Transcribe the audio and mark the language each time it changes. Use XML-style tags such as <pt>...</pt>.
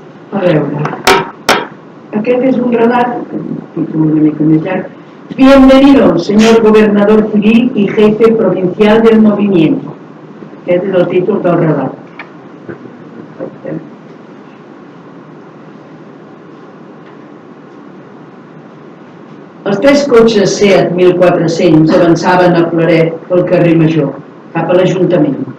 <ca>A veure, aquest és un relat, una mica més llarg.</ca> <es>Bienvenido, señor gobernador civil y jefe provincial del movimiento.</es> <ca>Aquest és el títol del relat. Els 3 cotxes Seat 1400 avançaven a Plaret pel carrer Major, cap a l'Ajuntament.</ca>